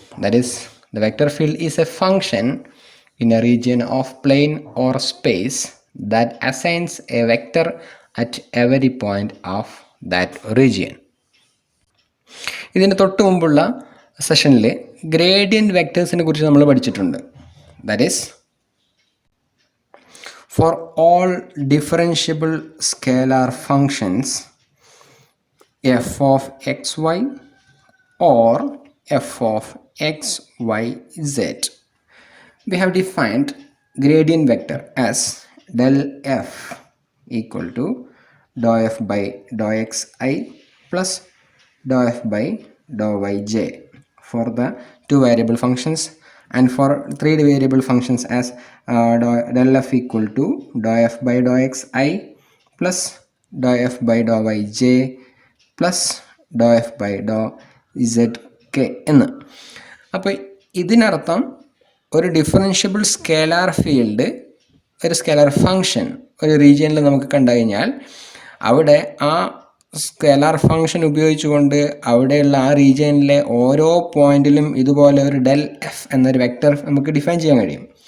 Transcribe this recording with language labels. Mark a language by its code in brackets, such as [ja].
[en] That is the vector field is a function in a region of plane or space that assigns a vector at every point of that region. [ml] ഇതിന് തൊട്ട് മുമ്പുള്ള സെഷനിൽ gradient വെക്റ്റേഴ്സിനെ കുറിച്ച് നമ്മൾ പഠിച്ചിട്ടുണ്ട്. [en] That is for all differentiable scalar functions f of x y or f of x y z, we have defined gradient vector as del f equal to dou f by dou xi plus dou f by dou yj for the two variable functions, and for three variable functions as del f equal to dou f by dou xi plus dou f by dou yj plus dou f by dou zk എന്ന്. [ml] അപ്പോൾ ഇതിനർത്ഥം ഒരു differentiable scalar field, ഒരു scalar function ഒരു റീജിയനിൽ നമുക്ക് കണ്ടു കഴിഞ്ഞാൽ അവിടെ ആ സ്കേലാർ ഫങ്ഷൻ ഉപയോഗിച്ചുകൊണ്ട് അവിടെയുള്ള ആ റീജിയനിലെ ഓരോ പോയിന്റിലും ഇതുപോലെ ഒരു ഡെൽ എഫ് എന്നൊരു വെക്റ്റർ നമുക്ക് ഡിഫൈൻ ചെയ്യാൻ കഴിയും.